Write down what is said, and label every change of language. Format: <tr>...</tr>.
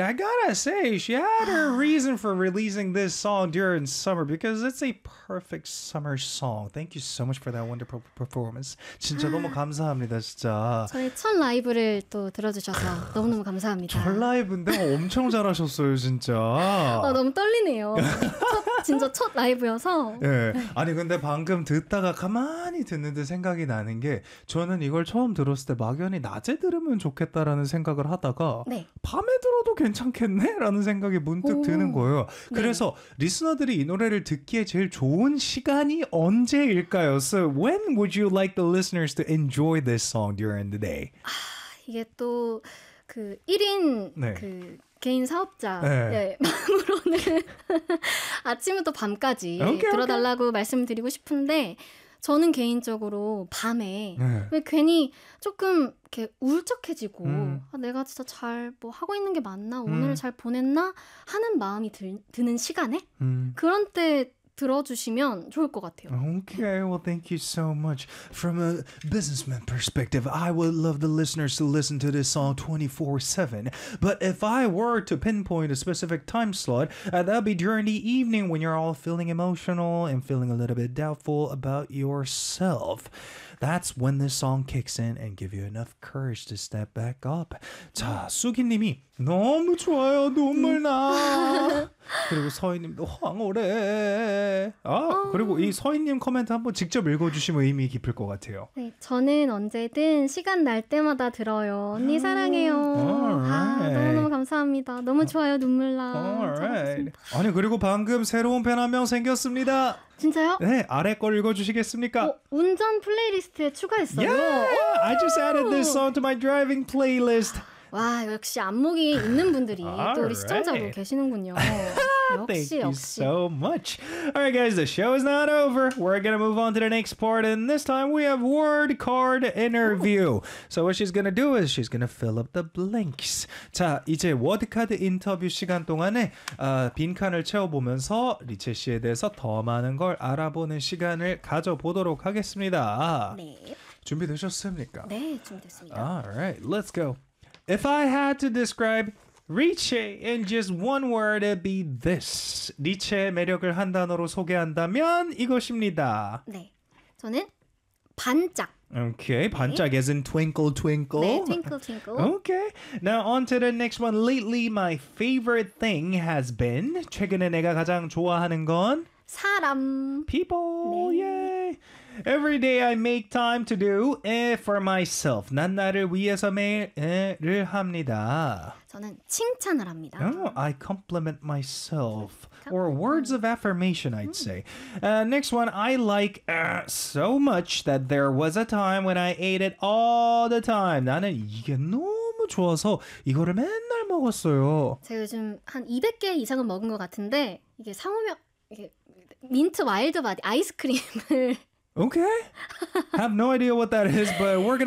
<en>I gotta say, she had her reason for releasing this song during summer because it's a perfect summer song. Thank you so much for that wonderful performance.</en> <ko>진짜 너무 감사합니다, 진짜. 저희 첫 라이브를 또 들어주셔서 너무너무 감사합니다. 첫 라이브인데 엄청 잘하셨어요, 진짜. 아, 너무 떨리네요. 진짜 첫 라이브여서. 예. 아니 근데 방금 듣다가 가만히 듣는데 생각이 나는 게 저는 이걸 처음 들었을 때 막연히 낮에 들으면 좋겠다라는 생각을 하다가 네. 밤에 들어도 괜찮겠네라는 생각이 문득 드는 거예요. 그래서 네. 리스너들이 이 노래를 듣기에 제일 좋은 시간이 언제일까요?</ko> <en>So when would you like the listeners to enjoy this song during the day?</en> <ko>아, 이게 또 그 1인 네. 그 개인 사업자 네. 네. 마음으로는 아침부터 밤까지 okay, 들어달라고 okay. 말씀드리고 싶은데 저는 개인적으로 밤에 네. 왜 괜히 조금 이렇게 울적해지고 아, 내가 진짜 잘 뭐 하고 있는 게 맞나? 오늘을 잘 보냈나? 하는 마음이 드는 시간에 그런 때 들어주시면 좋을 것 같아요.</ko> <en>Okay, well, thank you so much. From a businessman perspective, I would love the listeners to listen to this song 24/7. But if I were to pinpoint a specific time slot, that would be during the evening when you're all feeling emotional and feeling a little bit doubtful about yourself. That's when this song kicks in and gives you enough courage to step back up.</en> <ko>자, 수기님이 너무 좋아요, 눈물 나. 그리고 서희님도 황홀해. 아, 그리고 이 서희님 코멘트 한번 직접 읽어주시면 의미 깊을 것 같아요. 네, 저는 언제든 시간 날 때마다 들어요. 언니 사랑해요.</ko> <en>Alright.</en> <ko>아, 너무너무 감사합니다. 너무 좋아요, 눈물 나.</ko> <en>Alright.</en> <ko>아니, 그리고 방금 새로운 팬 한 명 생겼습니다. 진짜요? 네, 아래 걸 읽어주시겠습니까? 어, 운전 플레이리스트에 추가했어요.</ko> <en>Yeah! I just added this song to my driving playlist.</en> <ko>와, 역시 안목이 있는 분들이 또 우리 시청자분 계시는군요.</ko> <en>Thank you so much. All right, guys, the show is not over. We're going to move on to the next part. And this time we have word card interview. Ooh. So what she's going to do is she's going to fill up the blanks.</en> <ko>자, 이제 word card 인터뷰 시간 동안에 빈칸을 채워보면서 리체 씨에 대해서 더 많은 걸 알아보는 시간을 가져보도록 하겠습니다. 네. 준비되셨습니까? 네, 준비됐습니다.</ko> <en>All right, let's go. If I had to describe Riche in just one word, it'd be this.</en> <ko>리체의 매력을 한 단어로 소개한다면 이것입니다. 네, 저는 반짝.</ko> <en>Okay, 반짝 네. as in twinkle, twinkle. 네, twinkle, twinkle. Okay, now on to the next one. Lately, my favorite thing has been</en> <ko>최근에 내가 가장 좋아하는 건 사람.</ko> <en>People, 네. yay. Every day I make time to do it for myself.</en> <ko>난 나를 위해서 매일을 합니다. 저는 칭찬을 합니다.</ko> <en>Oh, I compliment myself. Or words of affirmation, I'd say. Next one, I like so much that there was a time when I ate it all the time.</en> <ko>나는 이게 너무 좋아서 이거를 맨날 먹었어요. 제가 요즘 한 200개 이상은 먹은 것 같은데 이게 사오면 이게 민트 와일드 바디 아이스크림을</ko> <en>Okay. I have no idea what that is, but we're going to</en>